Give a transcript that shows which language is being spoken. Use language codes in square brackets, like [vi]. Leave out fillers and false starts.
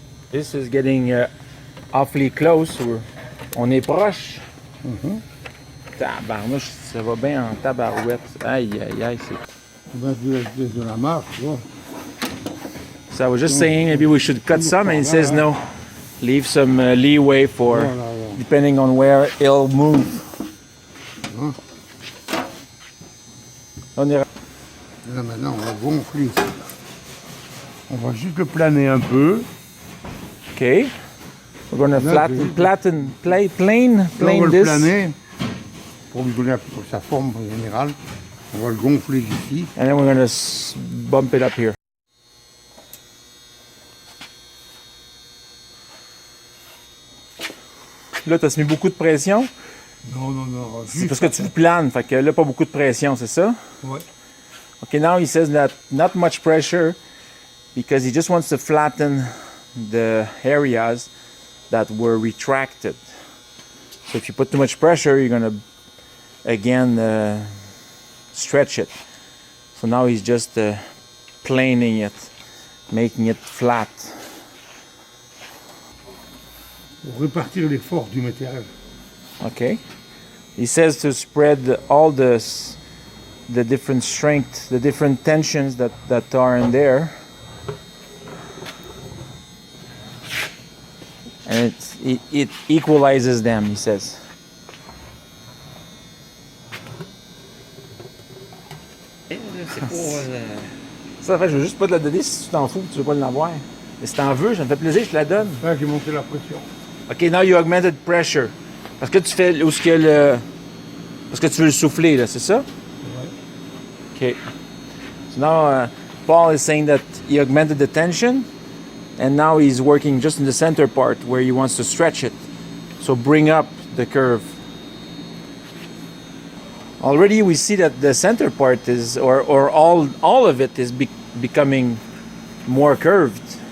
[en] This is getting awfully close. [fr] On est proche. Tabarnouche, ça va bien en tabarouette. Aïe, aïe, aïe. On va de la marque, tu vois. [en] So I was just saying maybe we should cut some, and he says no. Leave some leeway for, depending on where it'll move. [fr] On est... Là maintenant, on va gonfler ici. On va juste le planer un peu. [en] Okay. We're going to plane [fr] Là, on va le [en] this. [fr] planer pour lui donner sa forme générale. On va le gonfler d'ici. [en] And then we're going to bump it up here. [fr] Là, tu as mis beaucoup de pression. Non, non, non. C'est parce que tu planes, fait que là, pas beaucoup de pression, c'est ça? Ouais. [en] Okay, now he says that not much pressure because he just wants to flatten the areas that were retracted. So if you put too much pressure, you're gonna again stretch it. So now he's just planing it, making it flat. [fr] Pour répartir les forces du matériel. [en] Okay. He says to spread all the different strength, the different tensions that are in there. And it equalizes them, he says. [fr] C'est pour. Ça, en fait, je veux juste pas te la donner si tu t'en fous, tu veux pas l'avoir. Mais si t'en veux, ça me fait plaisir, je te la donne. Là, j'ai monté la pression. [en] Ok, now you augmented pressure. [fr] Parce que tu fais où ce que le. Parce que tu veux le souffler, là, c'est ça? Ouais. Ok. [en] So now Paul is saying that he augmented the tension, and now he's working just in the center part where he wants to stretch it. So bring up the curve. Already we see that the center part is, or all of it is becoming more curved.